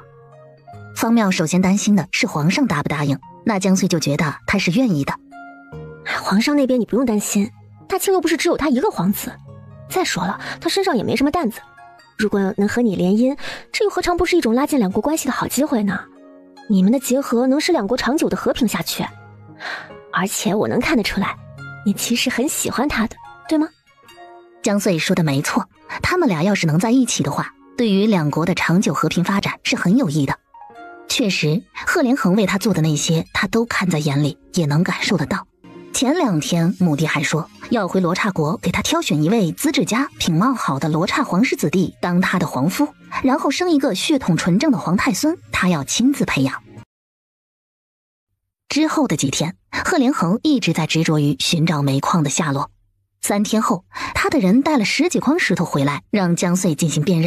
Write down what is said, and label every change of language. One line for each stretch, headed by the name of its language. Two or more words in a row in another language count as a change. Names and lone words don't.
Chinese: 方妙首先擔心的是皇上答不答應，那江穗就覺得他是願意的。皇上那邊你不用擔心，大慶又不是只有他一個皇子，再說了，他身上也沒什麼擔子，如果能和你聯姻，這又何嘗不是一種拉近兩國關係的好機會呢？你們的結合能使兩國長久的和平下去，而且我能看得出来，你其實很喜歡他的，對嗎？江穗說的沒錯，他們倆要是能在一起的話，對於兩國的長久和平發展是很有益的。確實，賀連橫為他做的那些，他都看在眼裡，也能感受得到。前2天，母帝還說要回羅剎國給他挑選一位資質佳、品貌好的羅剎皇室子弟當他的皇夫，然後生一個血統純正的皇太孫，他要親自培養。之後的幾天，賀連橫一直在執着於尋找煤礦的下落。3天後，他的人帶了10幾筐石頭回來，讓江穗進行辨認。